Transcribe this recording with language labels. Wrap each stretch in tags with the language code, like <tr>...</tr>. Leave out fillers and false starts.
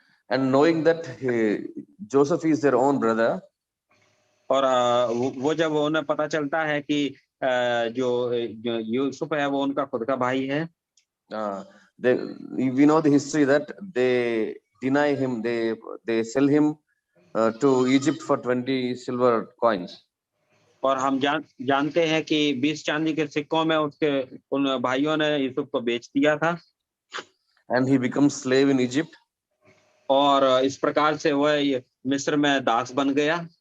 <en>And knowing that Joseph is their own brother.</en> <hi>और वो जब उन्हें पता चलता है कि जो यूसुफ है वो उनका खुद का भाई है।</hi> <en>We know the history that they deny him, they sell him to Egypt for 20 silver coins.</en> <hi>और हम जानते हैं कि 20 चांदी के सिक्कों में उसके उन भाइयों ने यूसुफ को बेच दिया था।</hi> <en>And he becomes slave in Egypt.</en> <hi>और इस प्रकार से वह मिस्र में दास बन गया।</hi>